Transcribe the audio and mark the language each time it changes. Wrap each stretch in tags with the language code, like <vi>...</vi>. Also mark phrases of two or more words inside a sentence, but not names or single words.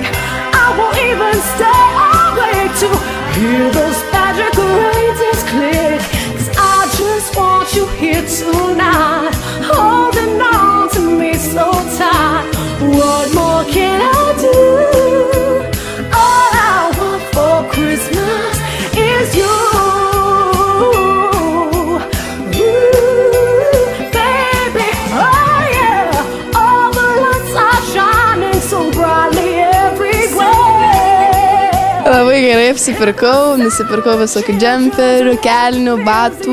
<en>I won't even stay awake to hear those magic reindeers click. 'Cause I just want you here tonight, holding on to me so tight. What more can I do? All I want for Christmas is you.</en> <lt>Labai gerai apsipirkau, nusipirkau visokių džemperių, kelnių, batų.</lt>